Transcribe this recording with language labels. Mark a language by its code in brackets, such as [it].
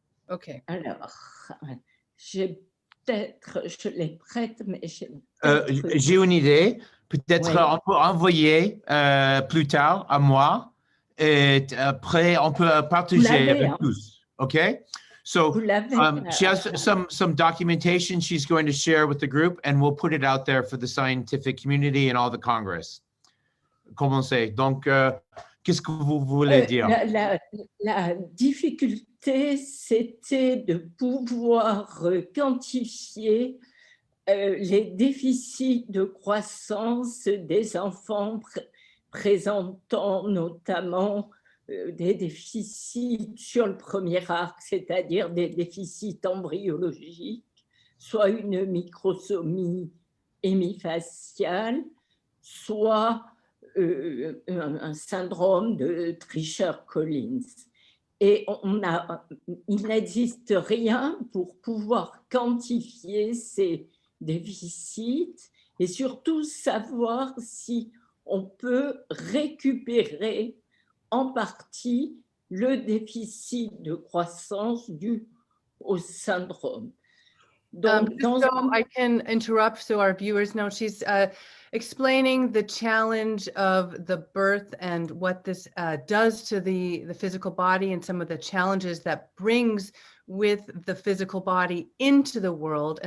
[fr] OK. Alors, je l'ai prête, mais J'ai une idée. Peut-être Oui. on peut envoyer plus tard à moi. Et après, on peut partager avec hein? tous. OK? [en] So [fr] Vous l'avez. [en] she has some documentation she's going to share with the group, and we'll put it out there for the scientific community and all the Congress. [fr] Commencez. Donc, qu'est-ce que vous voulez dire? La difficulté, c'était de pouvoir quantifier les déficits de croissance des enfants présentant notamment des déficits sur le premier arc, c'est-à-dire des déficits embryologiques, soit une microsomie hémifaciale, soit un syndrome de Treacher-Collins. Et il n'existe rien pour pouvoir quantifier ces déficits et surtout savoir si on peut récupérer en partie le déficit de croissance dû au syndrome. Donc, [en] so I can interrupt so our viewers know, she's explaining the challenge of the birth and what this does to the physical body and some of the challenges that brings with the physical body into the world.